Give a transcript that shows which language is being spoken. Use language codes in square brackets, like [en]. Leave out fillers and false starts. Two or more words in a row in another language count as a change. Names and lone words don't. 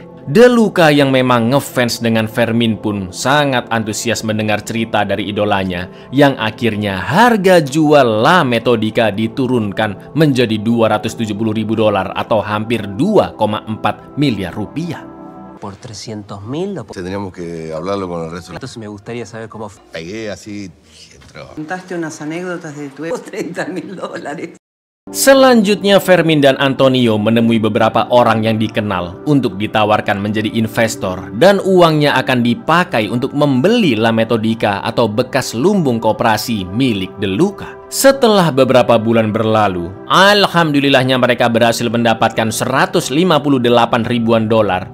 [id] De Luca yang memang ngefans dengan Fermin pun sangat antusias mendengar cerita dari idolanya yang akhirnya harga jual La Metodica diturunkan menjadi $270.000 atau hampir 2,4 miliar rupiah. [es] por 300.000 o por... Tendríamos que hablarlo con el resto. Entonces me gustaría saber cómo... Pegué así y entró. Contaste unas anécdotas de tu ex. $30.000. [id] Selanjutnya, Fermin dan Antonio menemui beberapa orang yang dikenal untuk ditawarkan menjadi investor dan uangnya akan dipakai untuk membeli La Metodica atau bekas lumbung koperasi milik De Luca. Setelah beberapa bulan berlalu, alhamdulillahnya mereka berhasil mendapatkan 158 ribuan dolar.